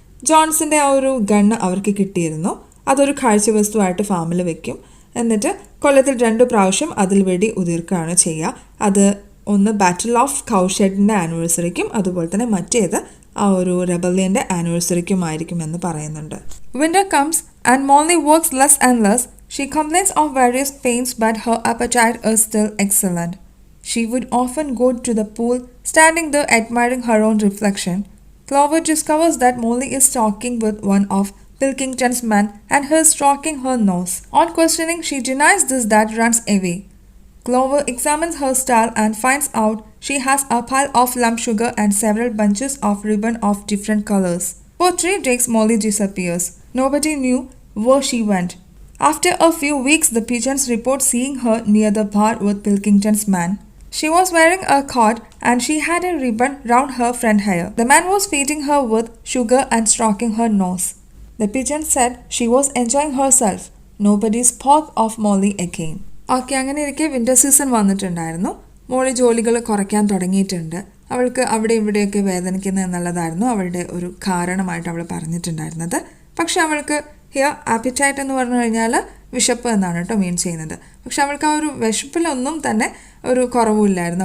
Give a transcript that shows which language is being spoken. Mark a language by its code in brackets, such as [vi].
[ml] ജോൺസിൻ്റെ ആ ഒരു ഗണ്ണ് അവർക്ക് കിട്ടിയിരുന്നു. അതൊരു കാഴ്ചവസ്തുവായിട്ട് ഫാമിൽ വെക്കും. എന്നിട്ട് കൊല്ലത്തിൽ 2 പ്രാവശ്യം അതിൽ വെടി ഉതിർക്കുകയാണ് ചെയ്യുക. അത് ഒന്ന് ബാറ്റിൽ ഓഫ് കൗഷെഡിൻ്റെ ആനിവേഴ്സറിക്കും അതുപോലെ തന്നെ മറ്റേത് ആ ഒരു റെബല്യൻ്റെ ആനിവേഴ്സറിക്കുമായിരിക്കും എന്ന് പറയുന്നുണ്ട്. [en] Winter comes and Molly works less and less. She complains of various pains, but her appetite is still excellent. She would often go to the pool, standing there admiring her own reflection. Clover discovers that Molly is talking with one of Pilkington's men and he is stroking her nose. On questioning, she denies this that runs away. Clover examines her stall and finds out she has a pile of lump sugar and several bunches of ribbon of different colors. For 3 days, Molly disappears. Nobody knew where she went. After a few weeks, the pigeons report seeing her near the bar with Pilkington's man. She was wearing a cord and she had a ribbon round her front hair. The man was feeding her with sugar and stroking her nose. The pigeons said she was enjoying herself. Nobody spoke of Molly again. [ml] അങ്ങനെ ഇരിക്കെ winter season വന്നിട്ടുണ്ടായിരുന്നു. മോളി ജോലികൾ കുറയ്ക്കാൻ തുടങ്ങിയിട്ടുണ്ട്. അവൾക്ക് അവിടെ ഇവിടെയൊക്കെ വേദനിക്കുന്നത് എന്നുള്ളതായിരുന്നു അവളുടെ ഒരു കാരണമായിട്ട് അവൾ പറഞ്ഞിട്ടുണ്ടായിരുന്നത്. പക്ഷെ അവൾക്ക് ഹിയർ ആപ്പിറ്റൈറ്റ് എന്ന് പറഞ്ഞു കഴിഞ്ഞാൽ വിശപ്പ് എന്നാണ് കേട്ടോ മീൻ ചെയ്യുന്നത്. പക്ഷെ അവൾക്ക് ആ ഒരു വിശപ്പിലൊന്നും തന്നെ ഒരു കുറവുമില്ലായിരുന്നു.